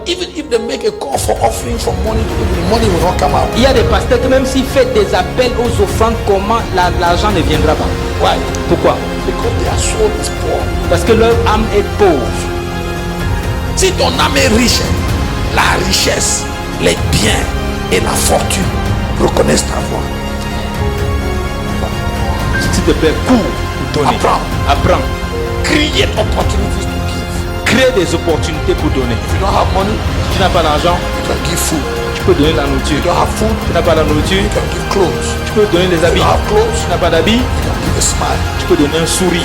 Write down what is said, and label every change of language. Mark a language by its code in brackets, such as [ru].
[en] Even if they make a call for offering for money, the money will not come out. [fr] Il y a des pasteurs que même s'ils font des appels aux offrandes, comment l'argent ne viendra pas. [en] Why? [fr] Pourquoi? [en] Because their soul is poor. [fr] Parce que leur âme est pauvre. Si ton âme est riche, la richesse, les biens et la fortune reconnaissent ta voix. S'il te plaît, cours pour donner. Apprends. [en] Create opportunities to give. [fr] Crée des opportunités pour donner. [en] If you don't have money, [fr] Si tu n'as pas d'argent, [en] you can give food. [fr] tu peux donner la [en] If [fr] nourriture. [en] you don't have food, [fr] Tu n'as pas la nourriture, [en] you can give clothes. [fr] tu peux donner les [en] If [fr] habits. [en] you don't have clothes, [fr] Tu n'as pas d'habits, [en] you can give a smile. [fr] tu peux donner un sourire.